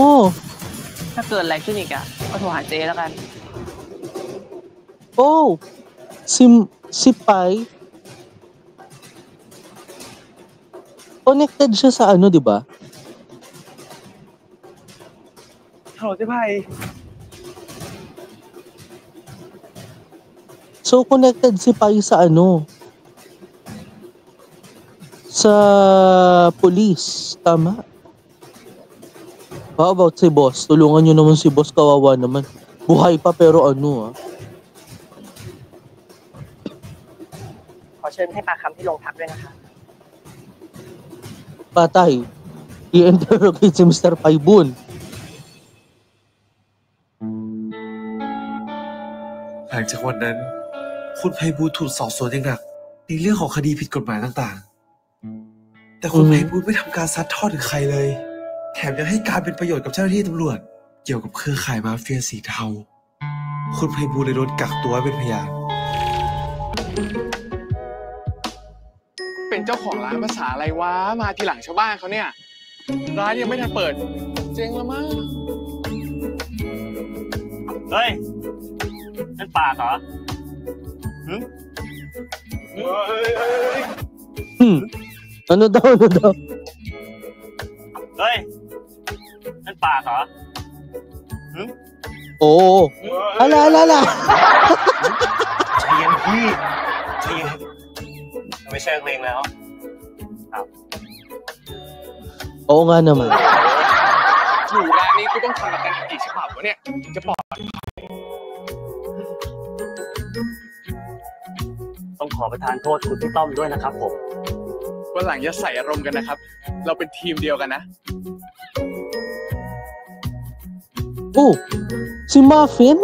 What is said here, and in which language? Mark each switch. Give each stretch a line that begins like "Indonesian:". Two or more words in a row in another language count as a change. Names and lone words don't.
Thai: ถ้าเกิดอะไรขึ้นอีกอ่ะ ก็โทรหาเจ๊แล้วกัน
Filipino: Oh, si Pai. Connected siya sa ano, di ba?
Thai: ฮัลโหลเจ๊ไพ
Filipino: So, connected si Pai sa ano? Sa police. Tama.
English: How about
Filipino: si boss? Tulungan nyo naman si boss. Kawawa naman. Buhay pa pero ano ah.
Thai: ขอเชิญให้ปากคำที่โรงพักด้วยนะคะ
Filipino: Patay. I-interrogate si Mr. Paibun.
Thai: หลังจากวันนั้น คุณไพบูลย์ถูกสอบสวนอย่างหนักในเรื่องของคดีผิดกฎหมายต่างๆ แต่คุณไพบูลย์ไม่ทำการซัดทอดถึงใครเลย แถมยังให้การเป็นประโยชน์กับเจ้าหน้าที่ตำรวจ เกี่ยวกับเครือข่ายมาเฟียสีเทา คุณไพบูลย์เลยโดนกักตัวไว้เป็นพยาน เป็นเจ้าของร้านภาษาอะไรวะ มาทีหลังชาวบ้านเขาเนี่ย ร้านยังไม่ทันเปิด เจ๊งแล้วมั้ง เฮ้ย นั่นปากเหรอหึ
Filipino: Ano daw, ano daw?
Thai: เฮ้ย นั่นปากเหรอหึ
Filipino: Oo. Ala, ala, ala.
Thai: ใจเย็นพี่ใจเย็นไม่ใช่เพลงแล้ว
Filipino: Oo nga naman.
Thai: อยู่ร้านนี้กูต้องทำประกันกี่ฉบับวะเนี่ยถึงจะปลอด ต้องขอประทานโทษคุณพี่ต้อมด้วยนะครับผม วันหลังอย่าใส่อารมณ์กันนะครับ เราเป็นทีมเดียวกันนะ
Filipino: Oh, si Muffin?